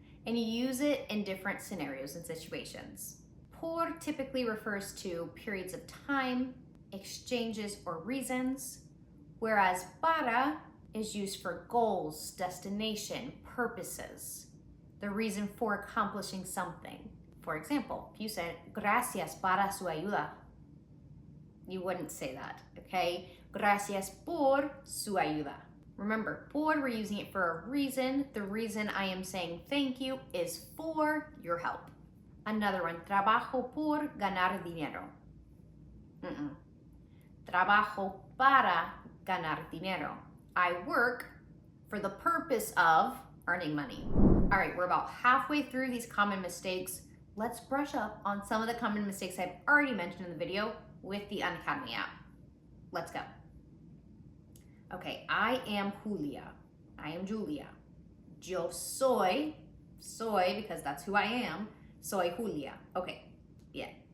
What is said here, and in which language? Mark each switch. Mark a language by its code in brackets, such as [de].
[en] And you use it in different scenarios and situations. Por typically refers to periods of time, exchanges, or reasons, whereas para is used for goals, destination, purposes, the reason for accomplishing something. For example, if you said, [es] gracias para su ayuda, [en] you wouldn't say that, okay? [es] Gracias por su ayuda. [en] Remember, por, we're using it for a reason. The reason I am saying thank you is for your help. Another one, [es] trabajo por ganar dinero. Trabajo para ganar dinero. [en] I work for the purpose of earning money. All right, we're about halfway through these common mistakes. Let's brush up on some of the common mistakes I've already mentioned in the video with the Unacademy app. Let's go. Okay, I am Julia. I am Julia. [es] Yo soy [en] because that's who I am. [es] Soy Julia. [en] Okay, bien.